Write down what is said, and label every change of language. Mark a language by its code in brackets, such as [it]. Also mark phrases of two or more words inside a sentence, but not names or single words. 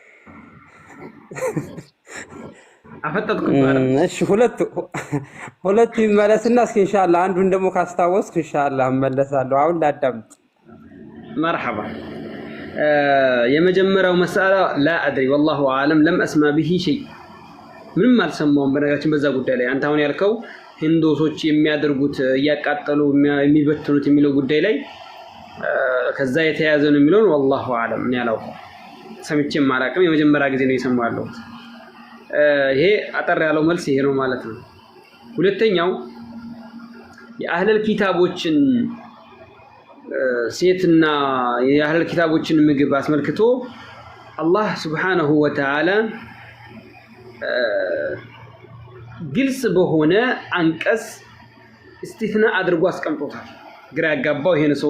[am] አፈጠጥኩት። እሺ ሁለቱ ይመለስና እስኪ ኢንሻአላህ አንዱን ደግሞ ካስታወስኩ ኢንሻአላህ እመለሳለሁ። አሁን ላዳምጥ። መርሐባ። የመጀመሪያው መስአላ [ar] لا أدري والله اعلم لم اسمع به شيء [am] ምንም አልሰማውም በነገራችን በዛ ጉዳይ ላይ አንተ አሁን ያልከው ህንዶሶች የሚያደርጉት እያቃጠሉ የሚበትኑት የሚለው ጉዳይ ላይ ከዛ የተያዘ ነው የሚለው [ar] والله اعلم [am] እኔ አላውቅም፣ ሰምቼም አላውቅም። የመጀመሪያ ጊዜ ነው የሰማው ያለሁት። ይሄ አጠር ያለው መልስ ይሄ ነው ማለት ነው። ሁለተኛው የአህለል ኪታቦችን ሴትና የአህለል ኪታቦችን ምግብ አስመልክቶ አላህ [ar] سبحانه وتعالى [am] ግልጽ በሆነ አንቀጽ እስቲትና አድርጎ አስቀምጦታል። ግራ ያጋባው ይሄን ሰው